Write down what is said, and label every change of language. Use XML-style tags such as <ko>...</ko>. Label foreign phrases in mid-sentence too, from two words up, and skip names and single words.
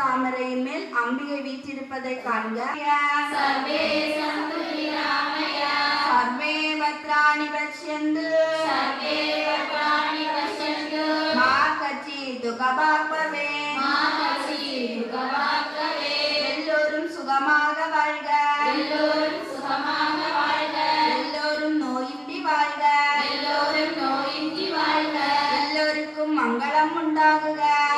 <ta>தாமரையின் மேல் அம்பிகை வீற்றிருப்பதை காண்க.</ta> <sa>सर्वे सन्तु निरामया सर्वे भद्राणि पश्यन्तु सर्वे भद्राणि पश्यन्तु मा कश्चित् दुःखभाग् भवेत्. मा कश्चित् दुःखभाग् भवेत्</sa> <ta>எல்லோரும் சுகமாக வாழ்க. எல்லோரும் சுகமாக வாழ்க எல்லோரும் நோயின்றி வாழ்க. எல்லோரும் நோயின்றி வாழ்க எல்லோருக்கும் மங்களம் உண்டாகுக.</ta>